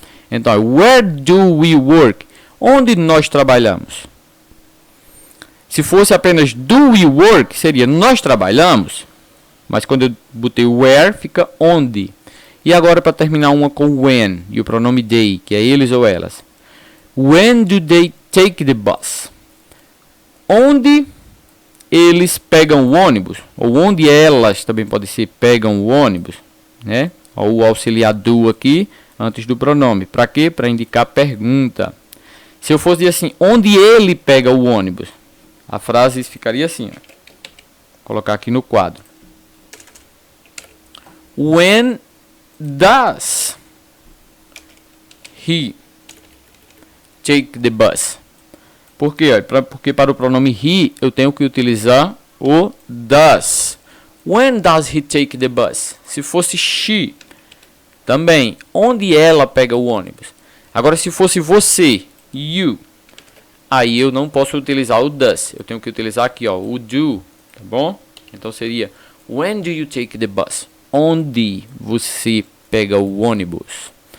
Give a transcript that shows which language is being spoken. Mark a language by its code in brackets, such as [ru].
[pt] Então, [en] where do we work? [pt] Onde nós trabalhamos? Se fosse apenas do we work, seria nós trabalhamos. Mas quando eu botei where, fica onde. E agora para terminar uma com when, e o pronome they, que é eles ou elas. [en] When do they take the bus? [pt] Onde eles pegam o ônibus? Ou onde elas também pode ser pegam o ônibus, né? Ou o auxiliar do aqui, antes do pronome. Para quê? Para indicar a pergunta. Se eu fosse dizer assim, onde ele pega o ônibus? A frase ficaria assim, ó. Vou colocar aqui no quadro. [en] When does he take the bus? [pt] Por quê? Porque para o pronome he eu tenho que utilizar o does. [en] When does he take the bus? [pt] Se fosse she, também, onde ela pega o ônibus? Agora, se fosse você, you, aí eu não posso utilizar o does. Eu tenho que utilizar aqui, ó, o do, tá bom? Então seria [en] when do you take the bus? [pt] Onde você pega o ônibus?